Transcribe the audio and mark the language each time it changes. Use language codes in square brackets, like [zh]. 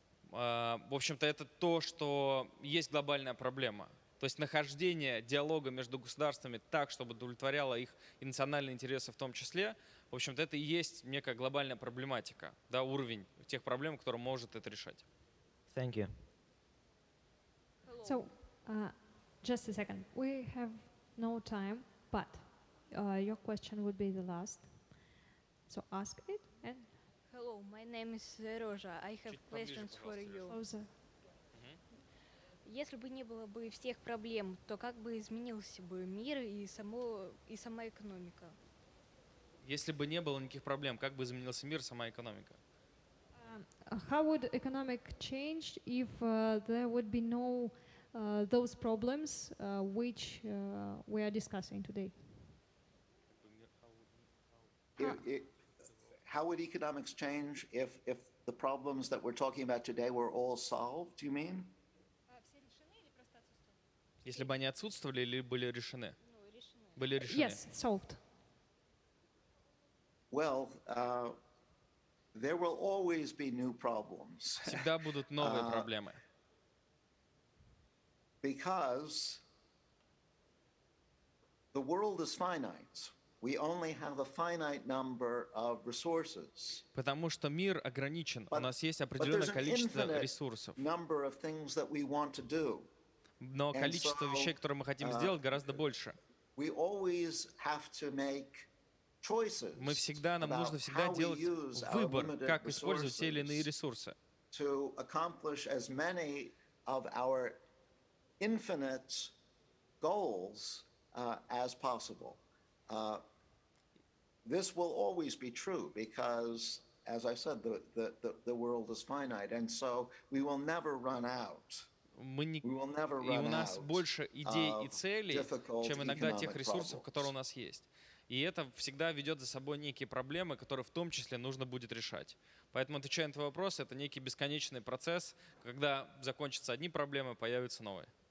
[ru] В общем-то, это то, что есть глобальная проблема. То есть нахождение диалога между государствами так, чтобы удовлетворяло их и национальные интересы в том числе, в общем-то, это и есть некая глобальная проблематика, да, уровень тех проблем, которые может это решать. [en] Thank you. So, just a second. We have no time, but your question would be the last. So ask it and... Hello, my name is Roja. I have questions for you. Closer. [ru] Если бы не было бы всех проблем, то как бы изменился бы мир и сама экономика? Если бы не было никаких проблем, как бы изменился мир, сама экономика? [en] How would economic change if there would be no those problems which we are discussing today? How would economics change if the problems that we're talking about today were all solved, do you mean? [ru] Если бы они отсутствовали или были решены? Были решены. [en] Yes, solved. Well, there will always be new problems. Всегда будут новые проблемы. Because the world is finite. We only have a finite number of resources. [ru] Потому что мир ограничен. У нас есть определенное количество ресурсов. [en] Number of things that we want to do. [ru] Но количество вещей, которые мы хотим сделать, гораздо больше. [en] We always have to make choices. [ru] Нам нужно всегда делать выбор, как использовать те или иные ресурсы. [en] To accomplish as many of our infinite goals as possible. This will always be true because, as I said, the world is finite, and so we will never run out. [ru] И у нас больше идей и целей, чем иногда тех ресурсов, которые у нас есть. И это всегда ведет за собой некие проблемы, которые в том числе нужно будет решать. Поэтому, отвечая на твой вопрос, это некий бесконечный процесс, когда закончатся одни проблемы, появятся новые.